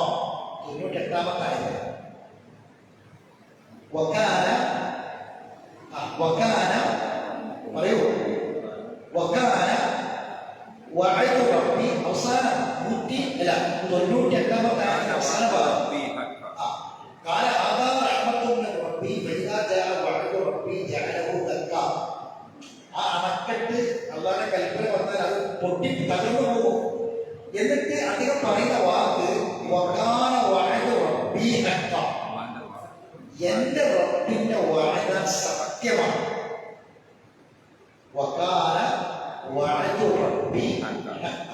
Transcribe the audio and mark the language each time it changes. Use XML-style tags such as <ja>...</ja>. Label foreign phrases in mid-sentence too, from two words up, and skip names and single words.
<ml>98-ാമത്തെ ആയത്ത്. വകാന പറയൂ.</ml> <ar>وكان وعد ربي</ar> <ml>അവസാനം 98-ാമത്തെ ആയത്ത് അവസാന ഭാഗം.</ml> <ar>قال هذا رحمة من ربي فإذا جاء وعد ربي جعله دكا.</ar> <ml>ആ അണക്കെട്ട് അല്ലാഹുവിന്റെ കൽപ്പന വന്നാൽ അത് പൊട്ടി തകർന്നു പോകും. എന്നിട്ട് അധികം പറയുന്ന വാക്ക്</ml> <ar>وكان وعد ربي حقا.</ar> <ml>എന്റെ റബ്ബിന്റെ വഅദ സത്യമാണ്.</ml> <ar>وكان وعد ربي حقا.</ar>